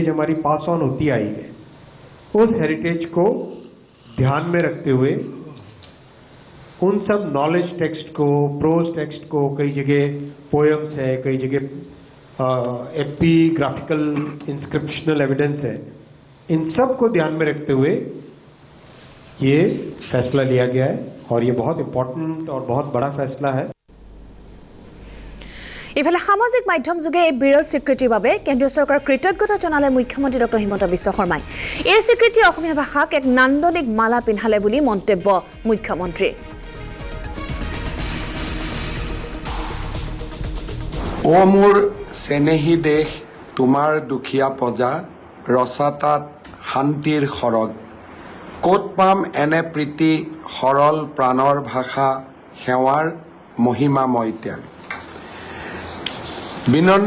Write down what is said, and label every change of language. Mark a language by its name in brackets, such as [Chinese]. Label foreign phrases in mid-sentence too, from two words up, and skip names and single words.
[Hindi] हमारी [English] pass on [Hindi] होती आई है उस हेरिटेज को ध्यान में रखते हुए उन सब [English] knowledge text [Hindi] को [English] prose text [Hindi] को कई जगह पोएम्स है कई जगह [English] epigraphical inscriptional evidence [Hindi] है इन सब को ध्यान में रखते हुए ये फैसला लिया गया है और ये बहुत इम्पोर्टेंट और बहुत बड़ा फैसला है [Assamese] ইফালে সামাজিক মাধ্যম যোগে এই বিৰল স্বীকৃতিৰ বাবে কেন্দ্ৰীয় চৰকাৰৰ কৃতজ্ঞতা জনালে মুখ্যমন্ত্ৰী ডক্টৰ হিমন্ত বিশ্ব শৰ্মাই এই স্বীকৃতি অসমীয়া ভাষাক এক নান্দনিক মালা পিন্ধালে বুলি মন্তব্য মুখ্যমন্ত্ৰী ও মোৰ চেনেহী দেশ তোমাৰ দুখীয়া প্ৰজা ৰসাতাত শান্তিৰ সৰগ ক'ত পাম এনে প্ৰীতি সৰল প্ৰাণৰ ভাষা সেৱাৰ মহিমাময় ত্যাগ বিনন্দ